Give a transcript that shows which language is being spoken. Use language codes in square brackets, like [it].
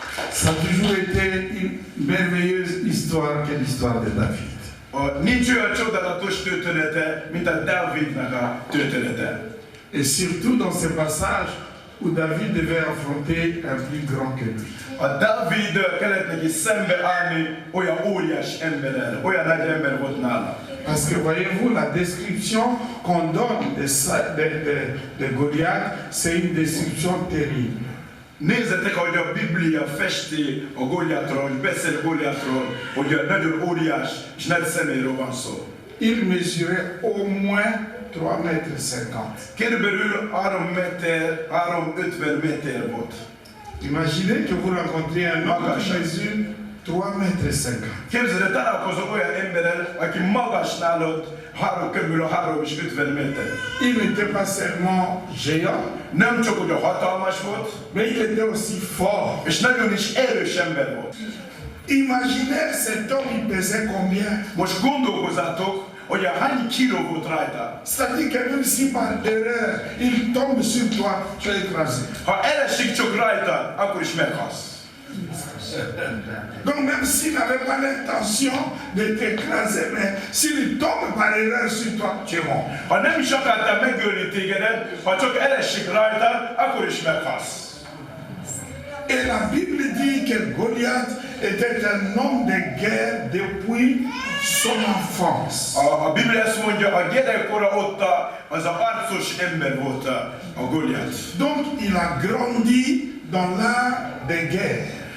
[fr] Ça a toujours été une merveilleuse histoire qu'est l'histoire de David. [hu] Nincs olyan csodálatos története, mint a Dávidnak a története. [fr] Et surtout dans ce passage où David devait affronter un plus grand que lui. [hu] A Dávid kellett neki szembe állni olyan óriás emberrel, olyan nagy ember volt nála. [fr] Parce que voyez-vous, la description qu'on donne de Goliath, c'est une description terrible. [hu] Nézzetek, ahogy a Biblia festi a Góliátról, hogy beszél Góliátról, hogy nagyon óriás és nagy személyről van szó. [fr] Il mesurait au moins 3,50 mètres. [hu] Körülbelül 3,50 méter volt. [fr] Imaginez que vous rencontrez un homme qui mesure 3,50 mètres. [hu] Képzeld, találkozol olyan emberrel, aki magas nálad, körülbelül 3,50 méter. [fr] Il n'était pas seulement géant, [hu] nem csak hogy a hatalmas volt, [fr] mais il était aussi fort. [hu] És nagyon is erős ember volt. [fr] Imaginez cet homme, il pesait combien? [hu] Most gondolkozzátok, hogy hány kiló volt rajta. [fr] C'est-à-dire que même si par erreur il tombe sur toi, tu es écrasé. [hu] Ha elesik csak rajta, akkor is meghalsz. [fr] Donc même s'il n'avait pas l'intention de t'écraser, mais s'il tombe par erreur sur toi, tu es mort. [hu] Ha nem is akartál megölni tégedet, ha csak elesik rajta, akkor is meghalsz. [fr] Et la Bible dit que Goliath était un homme de guerre depuis son enfance. [hu] A Biblia azt mondja, a gyerekkora óta az a harcos ember volt a Goliath. [fr] Donc il a grandi dans l'art de guerre.